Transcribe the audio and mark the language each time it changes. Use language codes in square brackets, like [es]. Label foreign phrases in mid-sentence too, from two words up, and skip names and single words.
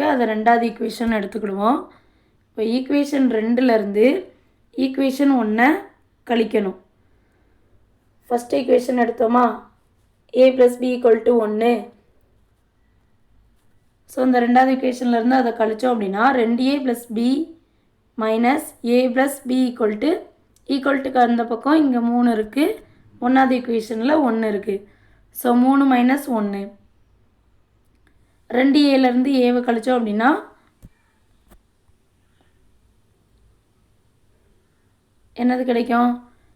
[ta] அதை 2வது ஈக்குவேஷன் எடுத்துக்கிடுவோம். இப்போ ஈக்குவேஷன் 2லேருந்து ஈக்குவேஷன் 1 கழிக்கணும். ஃபஸ்ட் ஈக்குவேஷன் எடுத்தோமா? a + b = 1. ஸோ இந்த 2வது ஈக்குவேஷன்லேருந்து அதை கழித்தோம் அப்படின்னா 2a + b - a + b = அந்த பக்கம் இங்கே 3 இருக்குது. 1வது ஈக்குவேஷனில் 1 இருக்குது. ஸோ 3 - 1. 2aலேருந்து ஏவை கழித்தோம் அப்படின்னா என்னது கிடைக்கும்?